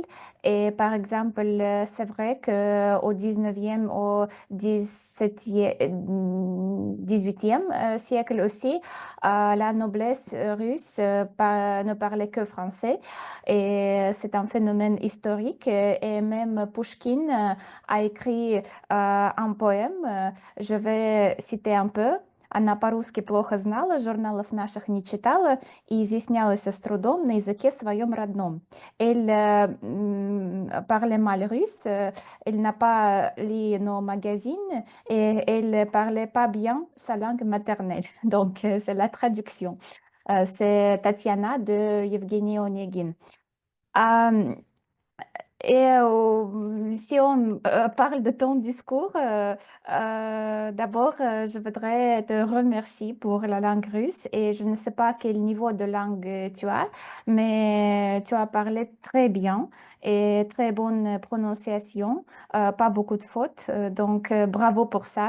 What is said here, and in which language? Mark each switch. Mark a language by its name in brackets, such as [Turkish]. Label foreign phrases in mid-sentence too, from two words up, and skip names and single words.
[French] Et par exemple, c'est vrai qu'au 19e, au 18e siècle aussi, la noblesse russe ne parlait que français. Et c'est un phénomène historique. Et même Pushkin a écrit un poème. Je vais citer un peu. [Russian] Она по-русски плохо знала, журналов наших не читала и изъяснялась с трудом на языке своем родном. [French] Elle parlait mal russe, elle n'a pas lu nos magazines et elle parlait pas bien sa langue maternelle. Donc, c'est la traduction. C'est Tatiana de Yevgeny Onegin. Et si on parle de ton discours, d'abord, je voudrais te remercier pour la langue russe et je ne sais pas quel niveau de langue tu as, mais tu as parlé très bien et très bonne prononciation, pas beaucoup de fautes, donc bravo pour ça.